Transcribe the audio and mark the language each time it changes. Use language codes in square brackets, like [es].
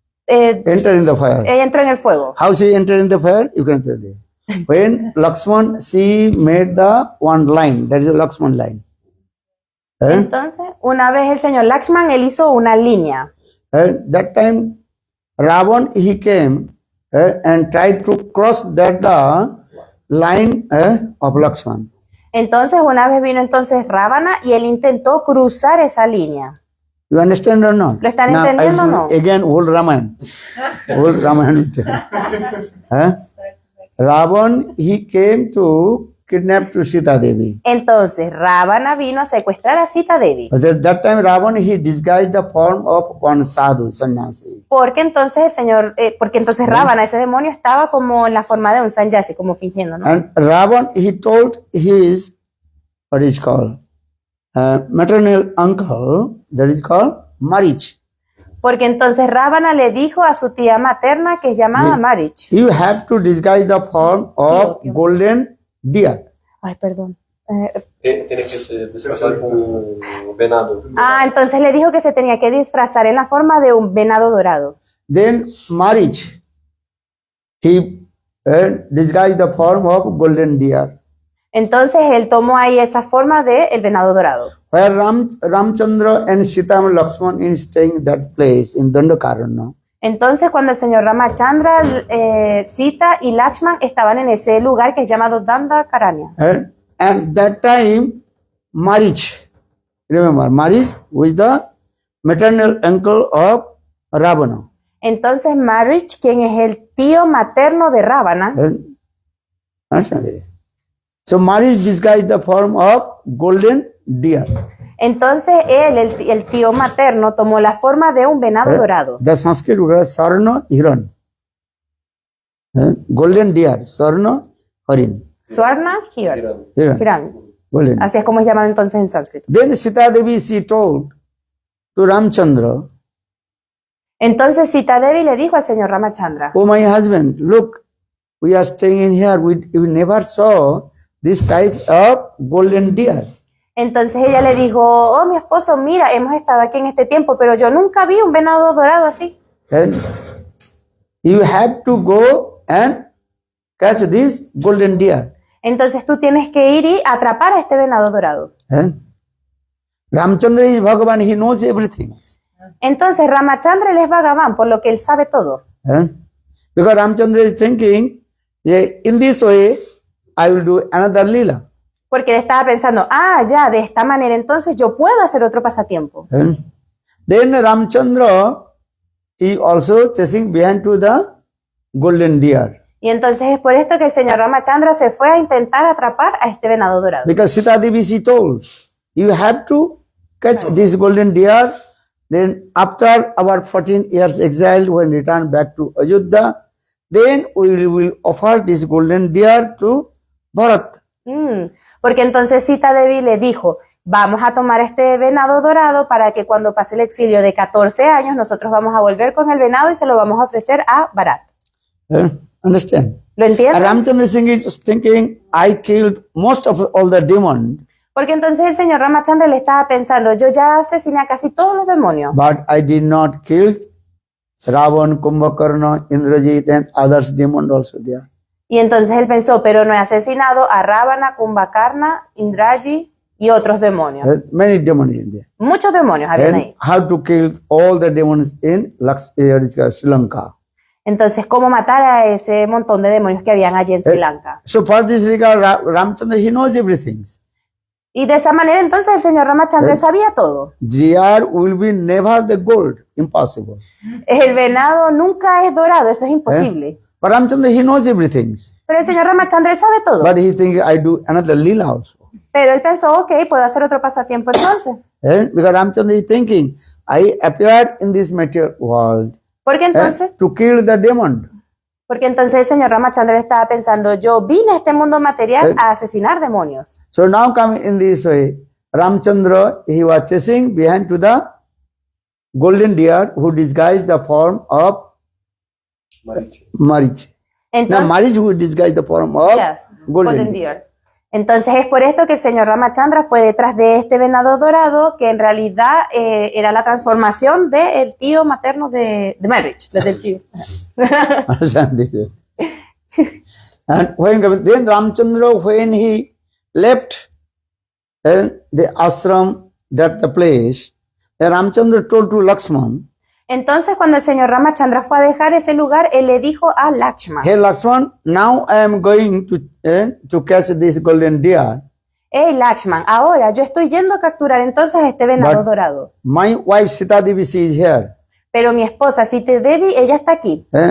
[en] Enter in the fire. [es] ella entró en el fuego. [en] How she entered in the fire? You can tell there. When Lakshman, she made the one line, that is a Lakshman line. [es] Entonces, una vez el señor Lakshman, él hizo una línea. [en] And that time, Ravan, he came and tried to cross that the line of Lakshman. [es] Entonces, una vez vino entonces Ravana y él intentó cruzar esa línea. [en] You understand or not? [es] ¿Lo están [en] Now, [es] entendiendo o [en] I [es] no? [en] should again, old Raman. Old Raman. Ravan, he came to kidnap to Sita Devi. [es] Entonces, Ravana vino a secuestrar a Sita Devi. [en] But at that time, Ravan, he disguised the form of one sadhu, sannyasi. [es] Porque entonces Ravana, ese demonio, estaba como en la forma de un sannyasi, como fingiendo, ¿no? [en] And Ravan, he told his, what is called, maternal uncle, that is called Marich. [es] Porque entonces Ravana le dijo a su tía materna, que es llamada Marich. [en] You have to disguise the form of [es] Tío. [en] golden deer. [es] Ay, perdón. Tiene que se disfrazar como venado. Entonces le dijo que se tenía que disfrazar en la forma de un venado dorado. [en] Then Marich, he disguised the form of golden deer. [es] Entonces él tomó ahí esa forma de el venado dorado. [en] Where Ramchandra and Sita and Lakshman is staying that place in Dandakaranya. [es] Entonces cuando el señor Ramachandra, Sita y Lakshman estaban en ese lugar que es llamado Dandakaranya. [en] And that time, Marich, remember, Marich was the maternal uncle of Ravana. [es] Entonces Marich, quien es el tío materno de Ravana, [en] Understand it? So Marich disguised the form of golden deer. [es] entonces él, el tío materno, tomó la forma de un venado dorado. [en] The Sanskrit word is Sarna Hiran. Golden deer, Sarna Harin. [sa] Swarna Hiran. Hiran. Hiran. [en] Golden. [es] Así es como es llamado entonces en sánscrito. [en] Then Sita Devi, she told to Ramchandra, [es] Entonces Sita Devi le dijo al señor Ramachandra, [en] oh my husband, look, we are staying in here. We never saw this type of golden deer. [es] entonces ella le dijo, oh mi esposo, mira, hemos estado aquí en este tiempo, pero yo nunca vi un venado dorado así. [en] And you have to go and catch this golden deer. [es] Entonces tú tienes que ir y atrapar a este venado dorado. [en] Ramchandra is Bhagavan, he knows everything. [es] Entonces Ramachandra él es Bhagavan, por lo que él sabe todo. [en] Because Ramchandra is thinking, yeah, in this way, I will do another lila. [es] Porque él estaba pensando, ya, de esta manera entonces yo puedo hacer otro pasatiempo. [en] Then Ramchandra, he also chasing behind to the golden deer. [es] Y entonces es por esto que el señor Ramachandra se fue a intentar atrapar a este venado dorado. [en] Because Sita Devi, she told, you have to catch this golden deer. Then after our 14 years exile, when return back to Ayodhya, then we will offer this golden deer to Bharat. [es] Porque entonces Sita Devi le dijo, vamos a tomar este venado dorado para que cuando pase el exilio de 14 años, nosotros vamos a volver con el venado y se lo vamos a ofrecer a Bharat. [en] Understand? [es] ¿Lo entiendes? [en] Ramchandra Singh is thinking, I killed most of all the demons, [es] Porque entonces el señor Ramachandra le estaba pensando, yo ya asesiné a casi todos los demonios, [en] but I did not kill Ravan, Kumbhakarna, Indrajit, and others demons also there. [es] y entonces él pensó, pero no he asesinado a Ravana, Kumbhakarna, Indraji y otros demonios. [en] Many demons in there. [es] Muchos demonios habían [en] And [es] ahí. [en] how to kill all the demons in Sri Lanka. [es] Entonces, ¿cómo matar a ese montón de demonios que habían allí en Sri Lanka? [en] So for this regard, Ramchandra, he knows everything. [es] Y de esa manera entonces el señor Ramachandra sabía todo. [en] Deer will be never the gold. Impossible. [es] El venado nunca es dorado, eso es imposible. [en] But Ramchandra, he knows everything. [es] Pero el señor Ramachandra, él sabe todo. [en] But he thinks, I do another lila also. [es] Pero él pensó, ok, puedo hacer otro pasatiempo entonces. [en] Because Ramchandra is thinking, I appeared in this material world [es] Porque entonces, [en] to kill the demon. [es] el señor Ramachandra estaba pensando, yo vine a este mundo material a asesinar demonios. [en] So now coming in this way, Ramchandra, he was chasing behind to the golden deer who disguised the form of Marichi. Marich. Now [es] Entonces, [en] Marich who disguised the form of yes, golden golden deer. deer. [es] Entonces es por esto que el señor Ramachandra fue detrás de este venado dorado, que en realidad era la transformación del tío materno de Marriage, del tío. [en] Understand this? And then Ramchandra, when he left the ashram, that the place, then Ramchandra told to Lakshman, [es] Entonces cuando el señor Ramachandra fue a dejar ese lugar, él le dijo a Lakshman, [en] hey Lakshman, now I am going to catch this golden deer. [es] hey Lakshman, ahora yo estoy yendo a capturar entonces a este venado [en] But- [es] dorado. [en] My wife Sita Devi, she is here. [es] Pero mi esposa, Sita Devi, ella está aquí.